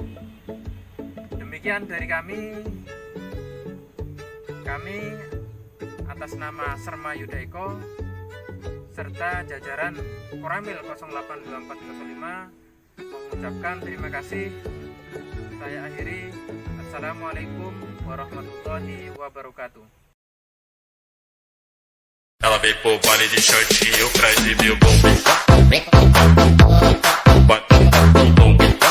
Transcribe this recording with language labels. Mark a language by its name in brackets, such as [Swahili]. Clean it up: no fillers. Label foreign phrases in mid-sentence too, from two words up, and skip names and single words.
[Indonesian] Demikian dari kami atas nama Serma Yudaiko serta jajaran Koramil 082405 mengucapkan terima kasih. Saya akhiri. [Arabic] السلام عليكم ورحمة الله وبركاته. [Portuguese] Ela veio pro baile de shortinho pra exibir o bumbum. Bota o bumbum.